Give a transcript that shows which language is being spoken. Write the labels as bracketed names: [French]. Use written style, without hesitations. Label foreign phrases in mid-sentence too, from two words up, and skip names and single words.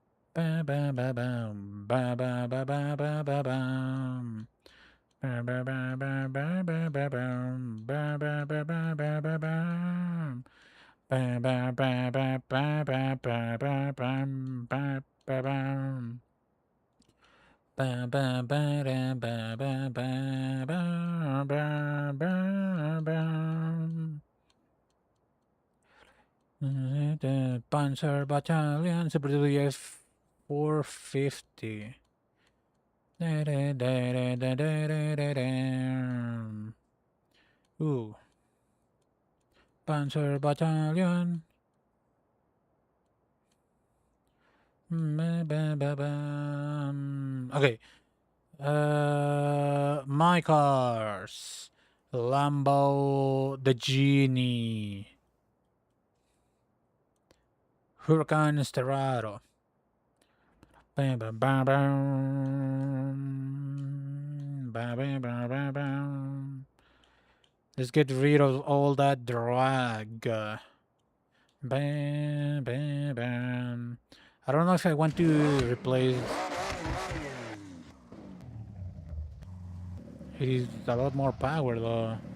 [English] Ba ba ba bum. Ba ba ba ba ba ba bum. Ba ba ba ba ba ba ba bum. Ba ba ba ba ba ba bum. Ba ba ba ba ba ba ba ba bum. Ba ba bum. Ba ba ba da ba ba ba ba ba ba bum. The Panzer Battalion, Super F 450. Ooh, Panzer Battalion. Okay. My cars. Lambo, the Genie. Huracan Sterrado. Bam, bam, bam, bam. Bam, bam, bam, bam, bam. Let's get rid of all that drag. Bam, bam, bam. I don't know if I want to replace. It is a lot more power though.